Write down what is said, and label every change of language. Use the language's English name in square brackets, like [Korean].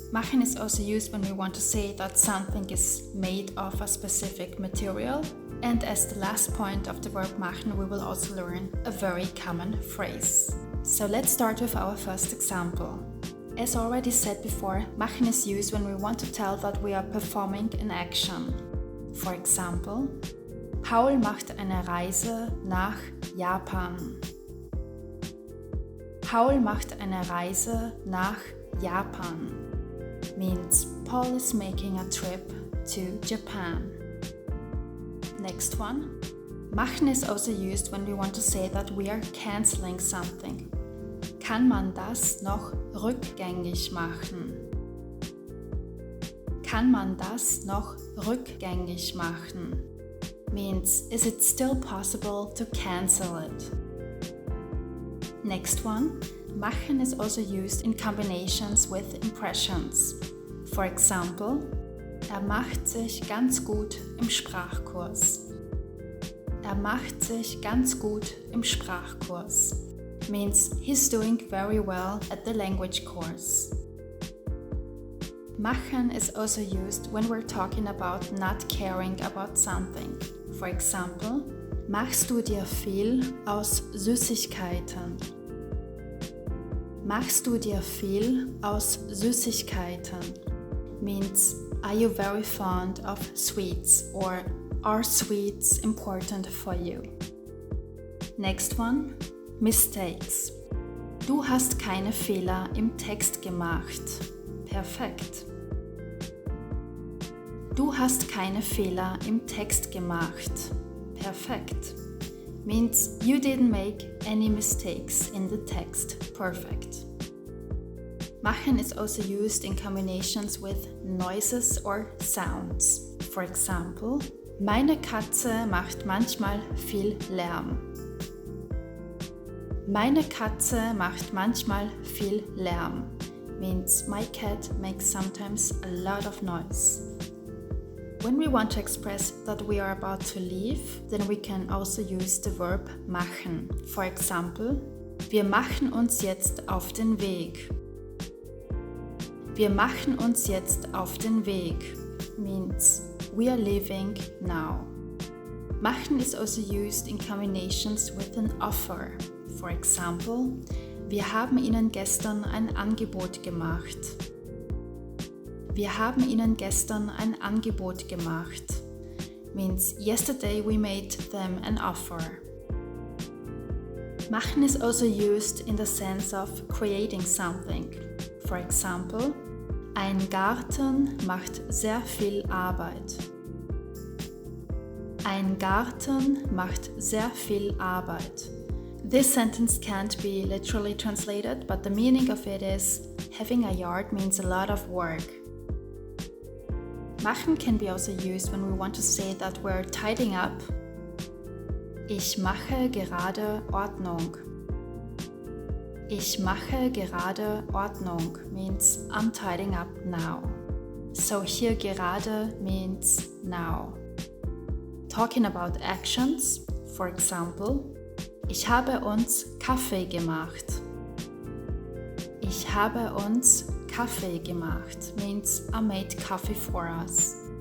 [English] Machen is also used when we want to say that something is made of a specific material. And as the last point of the verb machen, we will also learn a very common phrase. So let's start with our first example. As already said before, machen is used when we want to tell that we are performing an action. For example, [German] Paul macht eine Reise nach Japan. Paul macht eine Reise nach Japan [English] means Paul is making a trip to Japan. Next one. Machen is also used when we want to say that we are canceling something. [German] Kann man das noch rückgängig machen? Kann man das noch rückgängig machen [English] means is it still possible to cancel it? Next one. Machen is also used in combinations with impressions. For example, [German] macht sich ganz gut im Sprachkurs. Macht sich ganz gut im Sprachkurs [English] means he's doing very well at the language course. Machen is also used when we're talking about not caring about something. For example, [German] machst du dir viel aus Süßigkeiten? Machst du dir viel aus Süßigkeiten [English] means are you very fond of sweets, or are sweets important for you? Next one, mistakes. [German] Du hast keine Fehler im Text gemacht. Perfekt. Du hast keine Fehler im Text gemacht. [English] Perfekt means you didn't make any mistakes in the text. Perfect. Machen is also used in combinations with noises or sounds. For example, [German] meine Katze macht manchmal viel Lärm. Meine Katze macht manchmal viel Lärm [English] means my cat makes sometimes a lot of noise. When we want to express that we are about to leave, then we can also use the verb machen. For example, [German] wir machen uns jetzt auf den Weg. Wir machen uns jetzt auf den Weg [English] means we are leaving now. Machen is also used in combinations with an offer. For example, [German] wir haben Ihnen gestern ein Angebot gemacht. Wir haben Ihnen gestern ein Angebot gemacht [English] means yesterday we made them an offer. Machen is also used in the sense of creating something. For example, [German] ein Garten macht sehr viel Arbeit. Ein Garten macht sehr viel Arbeit. [English] This sentence can't be literally translated, but the meaning of it is having a yard means a lot of work. Machen can be also used when we want to say that we're tidying up. [German] Ich mache gerade Ordnung. Ich mache gerade Ordnung [English] means I'm tidying up now. So here gerade means now. Talking about actions, for example, [German] ich habe uns Kaffee gemacht. Ich habe uns Kaffee gemacht [English] means I made coffee for us.